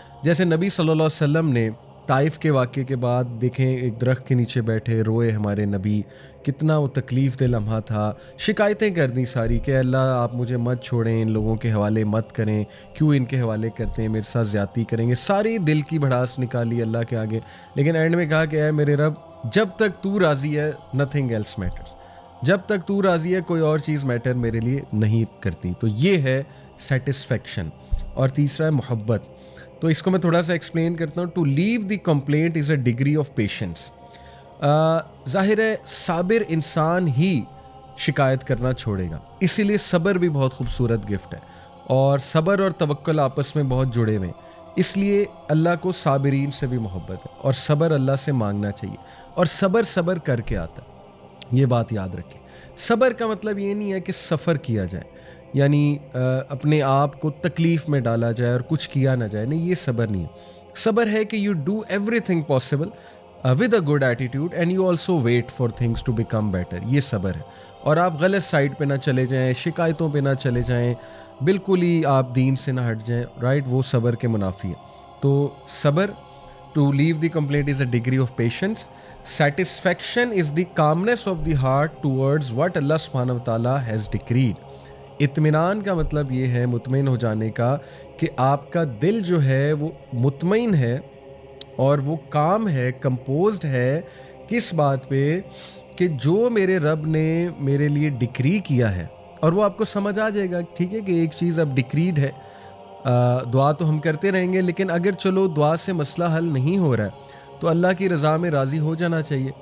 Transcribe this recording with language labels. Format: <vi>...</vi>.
<ur>جیسے نبی صلی اللہ علیہ وسلم نے طائف کے واقعے کے بعد دیکھیں ایک درخت کے نیچے بیٹھے روئے ہمارے نبی, کتنا وہ تکلیف دہ لمحہ تھا, شکایتیں کر دیں ساری کہ اللہ آپ مجھے مت چھوڑیں, ان لوگوں کے حوالے مت کریں, کیوں ان کے حوالے کرتے ہیں, میرے ساتھ زیادتی کریں گے, ساری دل کی بھڑاس نکالی اللہ کے آگے, لیکن اینڈ میں کہا کہ اے میرے رب جب تک تو راضی ہے</ur> <en>nothing else matters,</en> <ur>جب تک تو راضی ہے کوئی اور چیز میٹر میرے لیے نہیں کرتی. تو یہ ہے سیٹسفیکشن. اور تیسرا ہے محبت. تو اس کو میں تھوڑا سا ایکسپلین کرتا ہوں.</ur> <en>To leave the complaint is a degree of patience.</en> <ur>ظاہر ہے صابر انسان ہی شکایت کرنا چھوڑے گا, اسی لیے صبر بھی بہت خوبصورت گفٹ ہے, اور صبر اور توکل آپس میں بہت جڑے ہوئے ہیں. اس لیے اللہ کو صابرین سے بھی محبت ہے, اور صبر اللہ سے مانگنا چاہیے, اور صبر کر کے آتا ہے. یہ بات یاد رکھیں. صبر کا مطلب یہ نہیں ہے کہ سفر کیا جائے, یعنی اپنے آپ کو تکلیف میں ڈالا جائے اور کچھ کیا نہ جائے, نہیں, یہ صبر نہیں ہے. صبر ہے کہ</ur> <en>You do everything possible with a good attitude and you also wait for things to become better.</en> <ur>یہ صبر ہے. اور آپ غلط سائڈ پہ نہ چلے جائیں, شکایتوں پہ نہ چلے جائیں, بالکل ہی آپ دین سے نہ ہٹ جائیں, رائٹ, وہ صبر کے منافی ہے. تو صبر,</ur> <en>To leave the complaint is a degree of patience. Satisfaction is the calmness of the heart towards what Allah subhanahu wa ta'ala has decreed.</en> <ur>اطمینان کا مطلب یہ ہے مطمئن ہو جانے کا کہ آپ کا دل جو ہے وہ مطمئن ہے اور وہ کام ہے, کمپوزڈ ہے, کس بات پہ کہ جو میرے رب نے میرے لیے ڈکری کیا ہے. اور وہ آپ کو سمجھ آ جائے گا, ٹھیک ہے, کہ ایک چیز اب ڈکریڈ ہے. دعا تو ہم کرتے رہیں گے, لیکن اگر چلو دعا سے مسئلہ حل نہیں ہو رہا ہے تو اللہ کی رضا میں راضی ہو جانا چاہیے.</ur>